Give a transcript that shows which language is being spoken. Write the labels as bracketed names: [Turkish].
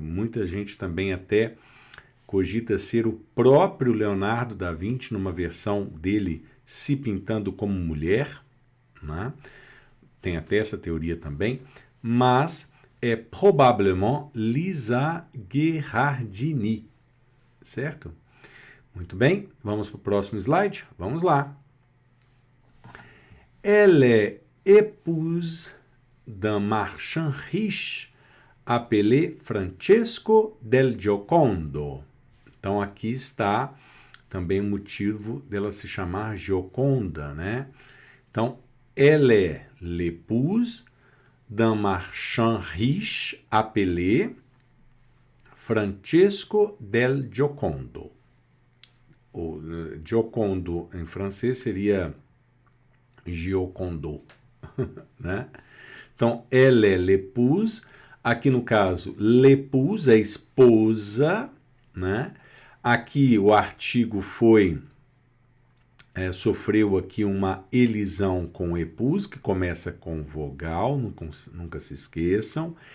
[Portuguese] Muita gente também até cogita ser o próprio Leonardo da Vinci numa versão dele se pintando como mulher, né? Tem até essa teoria também, mas é provavelmente Lisa Gherardini, certo? Muito bem, vamos para o próximo slide? Vamos lá. [French] Elle est épouse d'un marchand riche appelé Francesco del Giocondo. [Portuguese] Então, aqui está também o motivo dela se chamar Gioconda, né? Então, [French] elle est l'épouse d'un marchand riche appelé Francesco del Giocondo. [Portuguese] O Giocondo em francês seria Giocondo, né? Então, [French] elle est l'épouse. [Portuguese] Aqui no caso, l'épouse é esposa, né? Aqui o artigo foi sofreu aqui uma elisão com épouse, que começa com vogal, nunca se esqueçam.